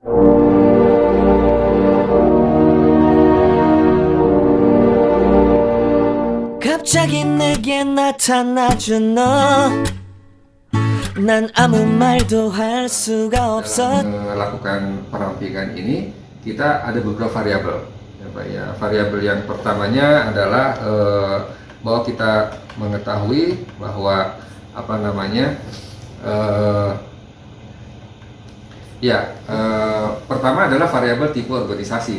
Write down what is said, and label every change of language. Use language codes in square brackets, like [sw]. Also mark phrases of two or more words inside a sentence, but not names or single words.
[ko] 갑자기 내게 나타나준 너, 난 아무 말도 할 수가 없어. [id] Dalam melakukan perampingan ini kita ada beberapa variabel. Ya, Pak, ya. Variabel yang pertamanya adalah bahwa kita mengetahui bahwa pertama adalah variabel tipe organisasi.